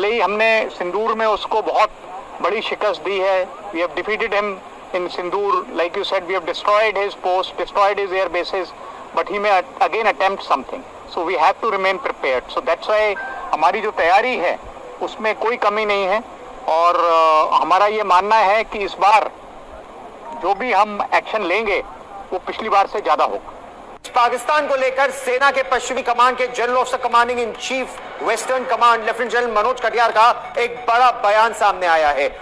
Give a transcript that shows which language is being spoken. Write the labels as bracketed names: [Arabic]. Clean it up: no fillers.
[Hindi] ही हमने सिंदूर में उसको बहुत बड़ी शिकस्त दी है. [English] We have defeated him in Sindoor. Like you said, we have destroyed his post, destroyed his air bases, but he may again attempt something. So we have to remain prepared. So that's why [Hindi] हमारी जो तैयारी है उसमें कोई कमी नहीं है और हमारा ये मानना है कि इस बार जो भी हम एक्शन लेंगे वो पिछली बार से ज्यादा होगा. पाकिस्तान को लेकर सेना के पश्चिमी कमांड के general officer commanding in chief western command lieutenant general Manoj Katiyar का एक बड़ा बयान सामने आया है.